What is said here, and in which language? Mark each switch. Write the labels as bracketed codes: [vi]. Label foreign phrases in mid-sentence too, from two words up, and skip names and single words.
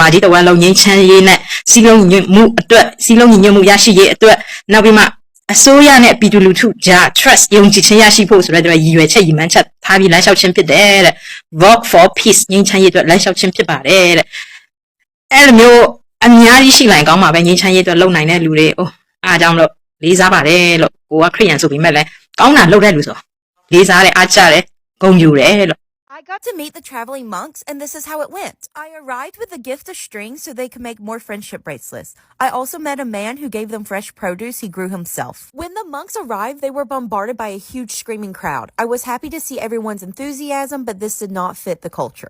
[my] ကြီးတစ်ဝန်းလုံးငြိမ်းချမ်းရေးနဲ့စီးလုံးညီညွတ်မှုအတွက်စီးလုံးညီညွတ်မှုရရှိရေးအတွက်နောက်ပြီးမှအစိုးရနဲ့ပြည်သူလူထုကြား trust ယုံကြည်ခြင်းရရှိဖို့ဆိုတဲ့ရည်ရွယ်ချက်ရည်မှန်းချက်ထားပြီးလမ်းလျှောက်ခြင်းဖြစ်တယ်တဲ့ Work for Peace ငြိမ်းချမ်းရေးအတွက်လမ်းလျှောက်ခြင်းဖြစ်ပါတယ်တဲ့အဲ့လိုမျိုးအများကြီးရှိလိုက်ကောင်းမှာပဲငြိမ်းချမ်းရေးအတွက်လုပ်နိုင်တဲ့လူတွေအားကြောင့်လို့လေးစားပါတယ်လို့ကိုကခရိယန်ဆိုပေမဲ့လည်းကောင်းတာလုပ်တဲ့လူဆိုလေးစားတယ်အားကြတယ်ဂုဏ်ယူတယ်လို့ [en] I got to meet the traveling monks, and this is how it went. I arrived with a gift of strings so they could make more friendship bracelets. I also met a man who gave them fresh produce he grew himself. When the monks arrived, they were bombarded by a huge screaming crowd. I was happy to see everyone's enthusiasm, but this did not fit the culture.